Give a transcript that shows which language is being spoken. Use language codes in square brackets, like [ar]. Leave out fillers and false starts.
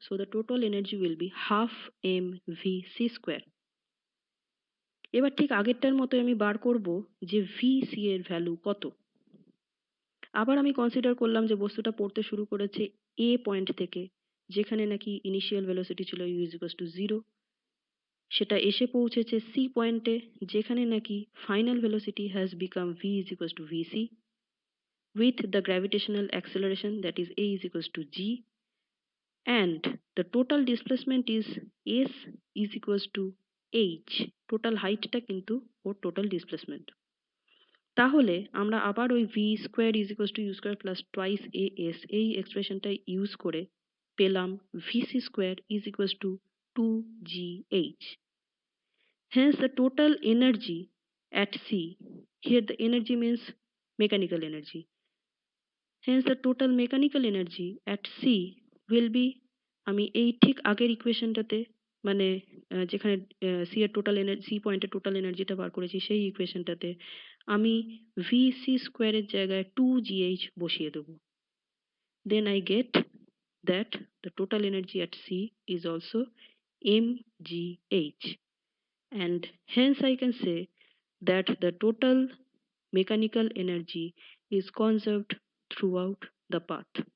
[en] So the total energy will be half m v c square. [bn] এবার ঠিক আগেরটার মতো আমি বার করব যে ভি সি এর ভ্যালু কত। আবার আমি কনসিডার করলাম যে বস্তুটা পড়তে শুরু করেছে এ পয়েন্ট থেকে, যেখানে নাকি ইনিশিয়াল ভেলোসিটি ছিল you is equals to zero. সেটা এসে পৌঁছেছে সি পয়েন্টে, যেখানে নাকি final [en] velocity has become v is equals to v c with the gravitational acceleration, that is a is equals to g, and the total displacement is s is equals to h, total height [bn] টা কিন্তু ওর [en] total displacement। [bn] তাহলে আমরা আবার ওই v square is equals to you square plus twice A S এই এক্সপ্রেশনটা use করে পেলাম VC square is equals to 2gh। [en] Hence the total energy at c, here the energy means mechanical energy, hence the total mechanical energy at c will be, [bn] আমি এই ঠিক আগের ইকুয়েশনটাতে মানে যেখানে C এর টোটাল এনার্জি, সি পয়েন্টের total এনার্জিটা বার করেছি সেই ইকুয়েশনটাতে আমি ভি সি স্কোয়ারের জায়গায় 2gh বসিয়ে দেবো। [en] Then I get that the total energy at c is also mgh, and hence I can say that the total mechanical energy is conserved throughout the path.